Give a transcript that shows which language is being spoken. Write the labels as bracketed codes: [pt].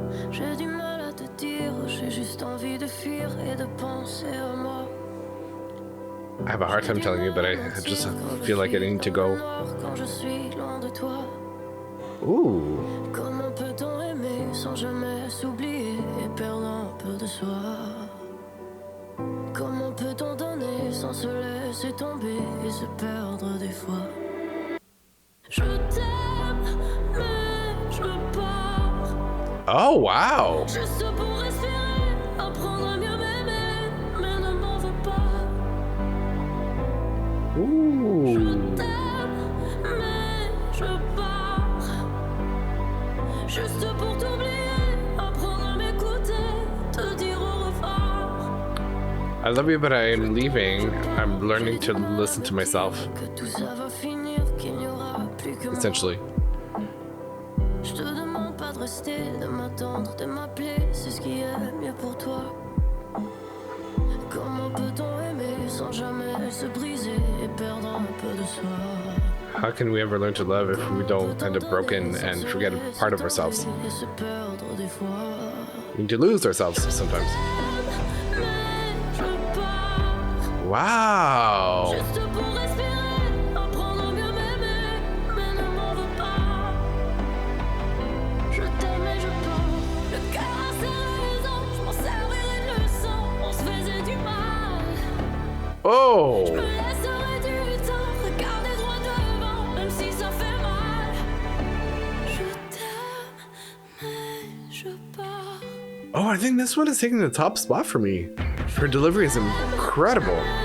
[fr] J'ai du mal à te dire, j'ai juste envie de fuir et de penser à moi. [en] I have a hard time telling you, but I just feel like I need to go. [fr] Quand je suis loin de toi. Ooh. Comment peut-on aimer sans jamais s'oublier et perdre un peu de soi? Comment peut-on donner sans se laisser tomber et se perdre des fois? Je t'aime, mais je pars. [en] Oh, wow. [fr] Juste pour respirer, apprendre à mieux m'aimer, mais ne m'en veux pas. Je Ooh. t'aime, mais je pars. Juste pour t'oublier, apprendre à m'écouter, te dire au revoir. [en] I love you, but I'm leaving. I'm learning to listen to myself, [fr] Que tout ça va finir, qu'il n'y aura plus que moi. [en] essentially. [fr] Je te demande pas de rester, de m'attendre, de m'appeler, c'est ce qui est mieux pour toi. Comment peut-on aimer sans jamais se briser et perdre un peu de soi? [en] How can we ever learn to love if we don't end up broken and forget a part of ourselves? [fr] Et se perdre des fois. [en] We need to lose ourselves sometimes. [fr] Mais je pars. [en] Wow. [fr] Juste pour respirer, apprendre à mieux m'aimer, mais ne m'en veux pas. Je t'aime et je pars. Le cœur a ses raisons, je m'en servirai de leçon. On se faisait du mal. Oh. Je me laisserai du temps, regarder droit devant, même si ça fait mal. Je t'aime, mais je pars. [en] Oh, I think this one is taking the top spot for me. Her delivery is incredible.